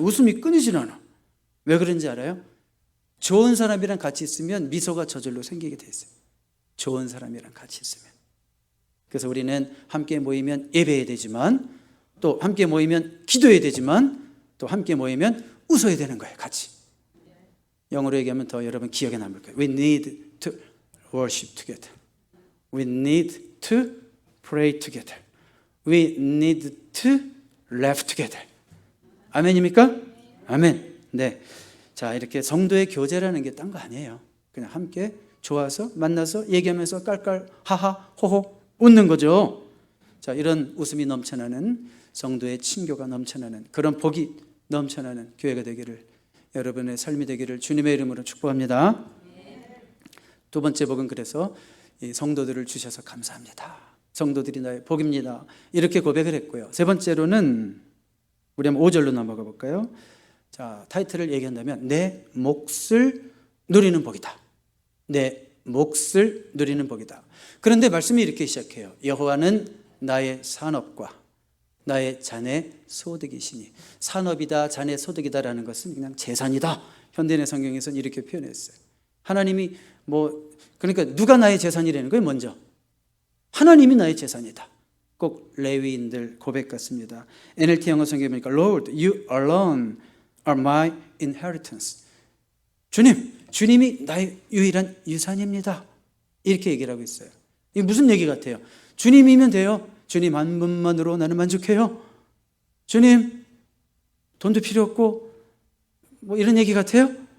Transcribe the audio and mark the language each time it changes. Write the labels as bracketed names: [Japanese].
[Korean] 웃음이 끊이질 않아. 왜 그런지 알아요? 좋은 사람이랑 같이 있으면 미소가 저절로 생기게 돼 있어요. 좋은 사람이랑 같이 있으면. 그래서 우리는 함께 모이면 예배해야 되지만, 또 함께 모이면 기도해야 되지만, 또 함께 모이면 웃어야 되는 거예요. 같이. 영어로 얘기하면 더 여러분 기억에 남을 거예요. [English] We need to worship together. We need to pray together. We need to laugh together. [Korean] 아멘입니까? 아멘. 네. 자, 이렇게 성도의 교제라는 게 딴 거 아니에요. 그냥 함께 좋아서 만나서 얘기하면서 깔깔 하하 호호 웃는 거죠. 자, 이런 웃음이 넘쳐나는 성도의 친교가 넘쳐나는 그런 복이 넘쳐나는 교회가 되기를, 여러분의 삶이 되기를 주님의 이름으로 축복합니다. 두 번째 복은 그래서 이 성도들을 주셔서 감사합니다. 성도들이 나의 복입니다. 이렇게 고백을 했고요. 세 번째로는 우리 한번 5절로 넘어가 볼까요? 자, 타이틀을 얘기한다면 내 몫을 누리는 복이다. 내 몫을 누리는 복이다. 그런데 말씀이 이렇게 시작해요. 여호와는 나의 산업과 나의 자네 소득이시니. 산업이다, 자네 소득이다라는 것은 그냥 재산이다. 현대인의 성경에서는 이렇게 표현했어요. 하나님이 그러니까 누가 나의 재산이라는 거예요? 먼저 하나님이 나의 재산이다. 꼭 레위인들 고백 같습니다. NLT 영어 성경에 보니까 [English] Lord, you alone are my inheritance. [Korean] 주님이 나의 유일한 유산입니다. 이렇게 얘기를 하고 있어요. 이게 무슨 얘기 같아요? 주님이면 돼요. 주님 한 분만으로 나는 만족해요. 주님, 돈도 필요 없고 이런 얘기 같아요?